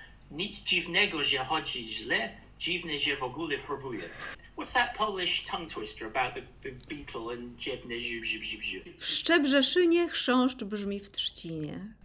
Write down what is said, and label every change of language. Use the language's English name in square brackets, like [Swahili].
[Polish] Nic dziwnego, że chodzi źle, dziwne, że w ogóle próbuje. [English] What's that Polish tongue twister about the beetle and [Polish] dziwne ziu? W Szczebrzeszynie chrząszcz brzmi w trzcinie.